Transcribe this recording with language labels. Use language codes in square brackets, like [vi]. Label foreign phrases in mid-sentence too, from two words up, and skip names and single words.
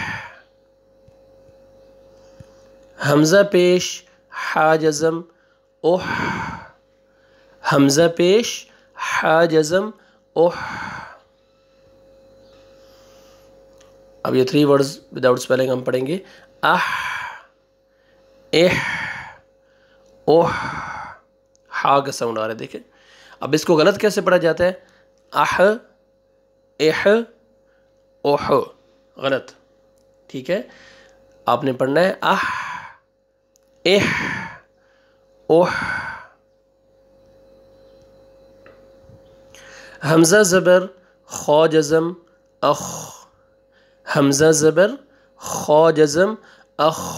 [ur] حمزہ پیش حا جزم اح، حمزہ پیش حا جزم اح. اب یہ 3 [en] words without spelling [ur] ہم پڑھیں گے. اح اح اوہ، ہا کا ساؤنڈ آ رہا ہے دیکھیں. اب اس کو غلط کیسے پڑھا جاتا ہے؟ اح اح اوہ، غلط. ٹھیک ہے، آپ نے پڑھنا ہے اح اح اوہ. حمزہ زبر خا جزم اخ، حمزہ زبر خا جزم اخ.